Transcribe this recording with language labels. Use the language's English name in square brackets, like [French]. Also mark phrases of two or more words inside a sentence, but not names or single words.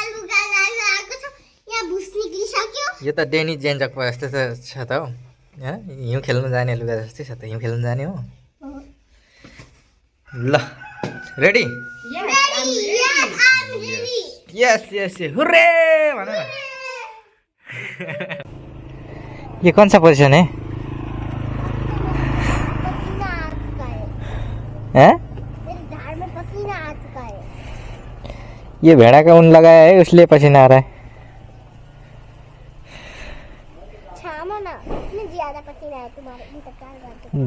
[Nepali] यो त डेनी जेन्जक जस्तो छ त हौ। हिउँ खेल्नु जाने लुगा जस्तै छ त। हिउँ खेल्नु जाने हो। ल रेडी? [English] yes yes hurray [Nepali] भन न। [Hindi] ये कौन सा पोजीशन है? हैं? ये भेड़ा का ऊन लगाया है इसलिए पसीना आ रहा है। ज्यादा पसीना है तुम्हारे।